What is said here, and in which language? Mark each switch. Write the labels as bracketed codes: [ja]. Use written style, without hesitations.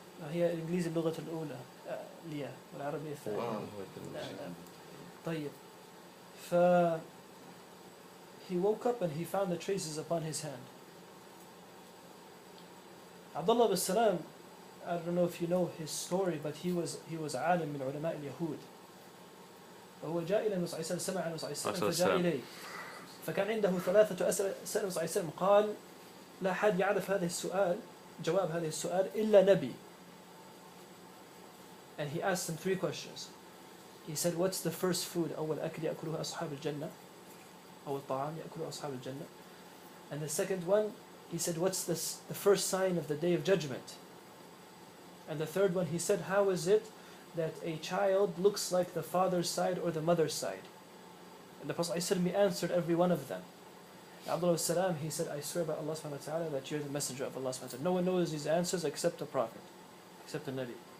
[ar] هي الإنجليزي اللغة الأولى لي والعربية الثانية. طيب. [en] He woke up and he found the traces upon his hand. Abdullah bin Salam, I don't know if you know his story, but he was [ar] عالم من علماء اليهود. وهو جاء إلى النبي صلى الله عليه وسلم سمع النبي صلى الله عليه وسلم فجاء إليه. فكان عنده 3 أسئلة سأل النبي صلى الله عليه وسلم قال لا أحد يعرف هذا السؤال جواب هذا السؤال إلا نبي. [en] And he asked him 3 questions. He said, what's the first food? [ar] أول أكل يأكله أصحاب الجنة. أول طعام يأكله أصحاب الجنة. [en] And the second one, he said, what's the first sign of the day of judgment? And the third one, he said, how is it that a child looks like the father's side or the mother's side? And the Prophet ﷺ answered every one of them. Abdullah Salam, he said, I swear by Allah subhanahu wa ta'ala that you're the messenger of Allah subhanahu wa ta'ala. No one knows these answers except the Prophet, except the Nabi.